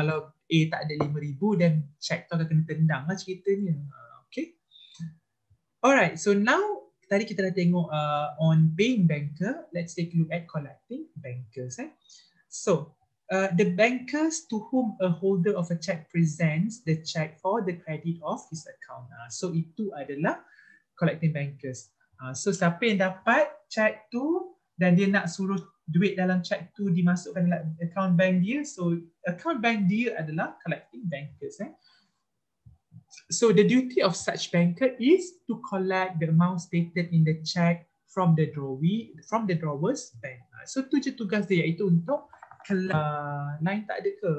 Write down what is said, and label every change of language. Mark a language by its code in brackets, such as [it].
[ms] Kalau A tak ada 5,000 dan check tu akan kena tendang lah ceritanya. Okay. Alright, so now tadi kita dah tengok on paying banker. [en] Let's take a look at collecting bankers. So the bankers to whom a holder of a check presents the check for the credit of his account. [ms] So itu adalah collecting bankers. So siapa yang dapat check tu dan dia nak suruh duit dalam check tu dimasukkan dalam account bank dia. So account bank dia adalah collecting bankers. [en] So the duty of such banker is to collect the amount stated in the check from the drawer's bank. [ms] So tu je tugas dia, iaitu untuk line tak ada ke?